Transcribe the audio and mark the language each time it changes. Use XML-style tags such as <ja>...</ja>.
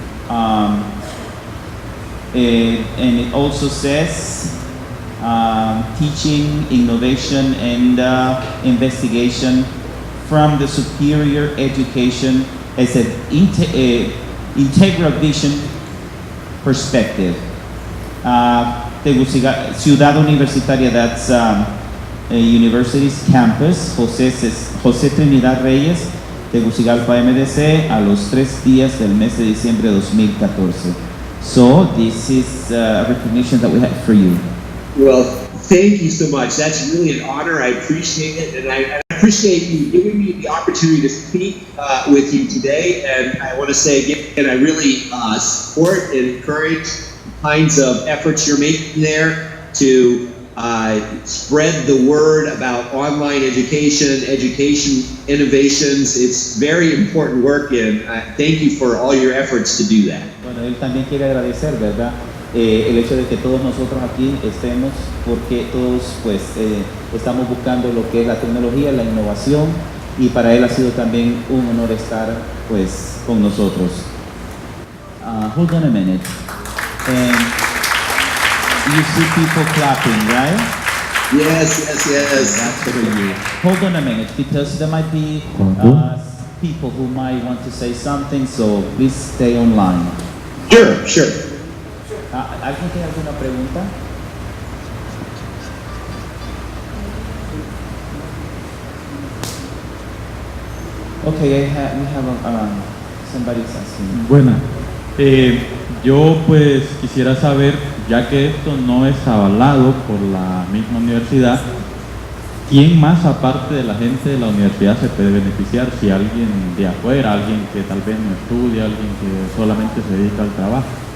<en>And it also says teaching, innovation, and investigation from the superior education as an integral vision perspective.</en> <es>Ciudad Universitaria,</es> <en>that's University's campus,</en> <es>José Trinidad Reyes, Tegucigalpa MDC, a los 3 días del mes de diciembre de 2014.</es> <en>So this is a recognition that we have for you. Well, thank you so much. That's really an honor. I appreciate it, and I appreciate you giving me the opportunity to speak with you today. And I want to say again, I really support and encourage the kinds of efforts you're making there to spread the word about online education innovations. It's very important work, and thank you for all your efforts to do that.</en> <es>Bueno, él también quiere agradecer, ¿verdad? El hecho de que todos nosotros aquí estemos, porque todos pues estamos buscando lo que es la tecnología, la innovación, y para él ha sido también un honor estar pues con nosotros.</es> <en>Hold on a minute. And you see people clapping, right? Yes. That's for you. Hold on a minute, because there might be people who might want to say something, so please stay online. Sure.</en> <es>¿Alguien tiene alguna pregunta?</es> <en>Okay, we have somebody's asking.</en> <es>Buena. Yo pues quisiera saber, ya que esto no es avalado por la misma universidad, ¿quién más aparte de la gente de la universidad se puede beneficiar? Si alguien de afuera, alguien que tal vez no estudia, alguien que solamente se dedica al trabajo.</es>